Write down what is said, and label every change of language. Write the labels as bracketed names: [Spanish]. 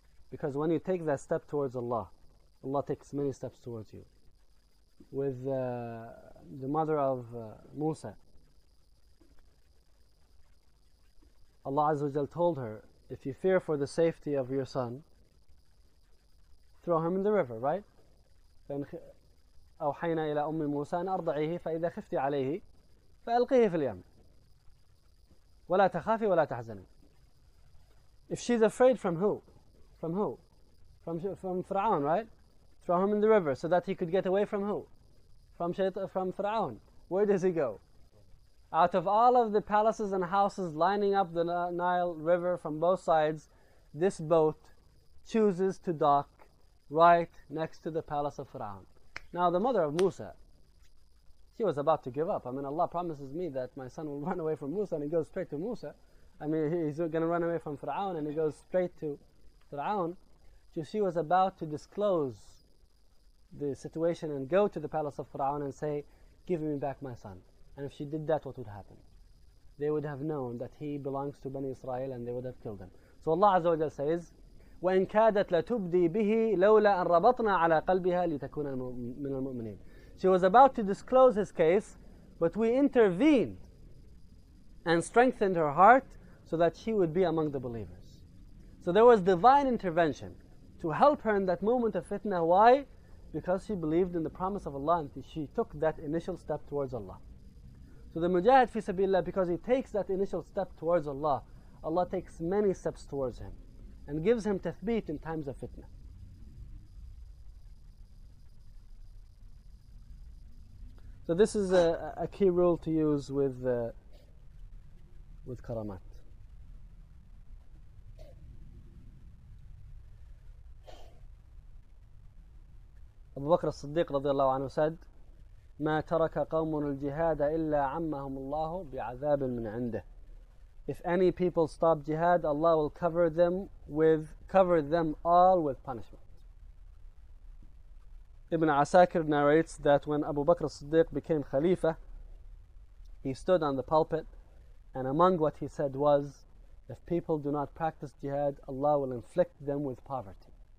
[English] Because when you take that step towards Allah, Allah takes many steps towards you. With the mother of Musa, Allah Azza wa Jal told her, if you fear for the safety of your son, throw him in the river, right? Then [Arabic] أوحينا إلى أم موسى أن أرضعيه فإذا خفت عليه فألقيه في اليم ولا تخافي ولا تحزني. [English] If she's afraid, from who? From who? From Fir'aun, right? Throw him in the river so that he could get away from who? From Fir'aun. Where does he go? Out of all of the palaces and houses lining up the Nile River from both sides, this boat chooses to dock right next to the palace of Fir'aun. Now the mother of Musa, she was about to give up. I mean, Allah promises me that my son will run away from Musa and he goes straight to Musa. I mean, he's going to run away from Fir'aun and he goes straight to Fir'aun. She was about to disclose the situation and go to the palace of Fir'aun and say, give me back my son. And if she did that, what would happen? They would have known that he belongs to Bani Israel and they would have killed him. So Allah Azza wa Jal says, [Arabic] وَإِنْ كَادَتْ لَتُبْدِي بِهِ لَوْلَا أَنْ رَبَطْنَا عَلَىٰ قَلْبِهَا لِتَكُونَ مِنَ الْمُؤْمِنِينَ. [English] She was about to disclose his case, but we intervened and strengthened her heart so that she would be among the believers. So there was divine intervention to help her in that moment of fitna. Why? Because she believed in the promise of Allah and she took that initial step towards Allah. So the mujahid fi sabilillah, because he takes that initial step towards Allah, Allah takes many steps towards him and gives him tathbeet in times of fitna. So this is a key rule to use with karamat. [Arabic] Abu Bakr as-Siddiq radiallahu anhu [English] said, [Arabic] مَا تَرَكَ قَوْمُنُ الْجِهَادَ إِلَّا عَمَّهُمُ اللَّهُ بِعَذَابٍ مِّنْ عِنْدِهِ. [English] If any people stop jihad, Allah will cover them all with punishment. Ibn Asakir narrates that when Abu Bakr as-Siddiq became Khalifa, he stood on the pulpit and among what he said was, if people do not practice jihad, Allah will inflict them with poverty.